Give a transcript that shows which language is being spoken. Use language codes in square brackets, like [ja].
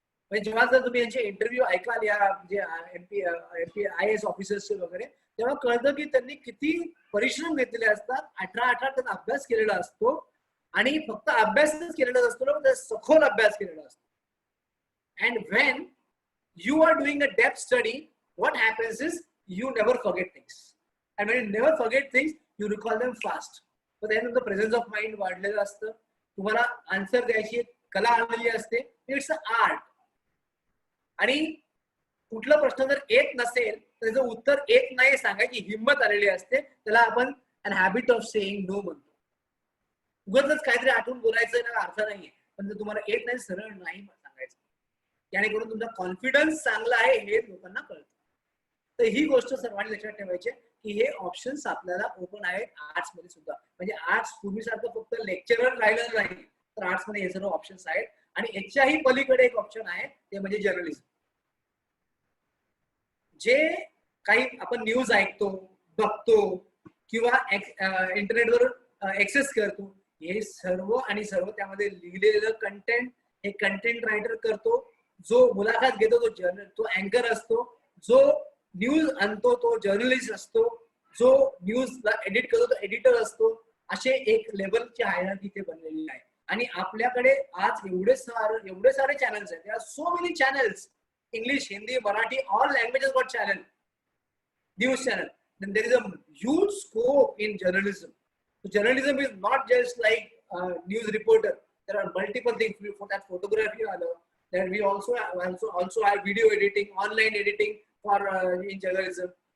[mr] म्हणजे जेव्हा जर तुम्ही यांचे इंटरव्ह्यू ऐकाल या जे एमपी IAS ऑफिसर्सचे वगैरे, तेव्हा कळतं की त्यांनी किती परिश्रम घेतलेले असतात. 18 त्यांना अभ्यास केलेला असतो आणि फक्त अभ्यासच केलेला असतो ना, सखोल अभ्यास केलेला असतो. [en] And when you are doing a depth study, what happens is you never forget things, and when you never forget things you recall them fast. but then the presence of mind [mr] वाढलेलं असतं, तुम्हाला answer द्यायची कला आलेली असते. [en] It's a art. [mr] आणि कुठला प्रश्न जर येत नसेल तर त्याचं उत्तर येत नाही सांगायची हिंमत आलेली असते. त्याला आपण [en] an habit of saying no [mr] म्हणतो. उगाचच काहीतरी आठवून बोलायचं ना अर्थ नाहीये, पण जर तुम्हाला येत नाही सरळ नाही सांगायचं. जेणेकरून तुमचा कॉन्फिडन्स चांगला आहे हे लोकांना कळतं. तर ही गोष्ट सर्वांनी लक्षात ठेवायची की हे ऑप्शन्स आपल्याला ओपन आहेत आर्ट्स मध्ये सुद्धा. म्हणजे आर्ट्स पूर्वीसारखं फक्त लेक्चरर राहिलं नाही, तर आर्ट्स मध्ये हे सर्व ऑप्शन्स आहेत. आणि याच्याही पलीकडे एक ऑप्शन आहे ते म्हणजे जर्नलिझम. जे काही आपण न्यूज ऐकतो, बघतो किंवा इंटरनेटवर ऍक्सेस करतो, हे सर्व आणि सर्व त्यामध्ये लिहिलेलं कंटेंट हे कंटेंट रायटर करतो. जो मुलाखत घेतो तो अँकर असतो. जो न्यूज आणतो तो जर्नलिस्ट असतो. जो न्यूजला एडिट करतो तो एडिटर असतो. असे एक लेवलची हायरार्की इथे बनलेली आहे. आणि आपल्याकडे आज एवढे सारे चॅनल्स आहेत. [en] So many channels, English, Hindi, Marathi, all languages got channel, news channel. Then there is a huge scope in journalism. So journalism is not just like news reporter. There are multiple things for that. Photography, then we also have video editing, online editing for in journalism.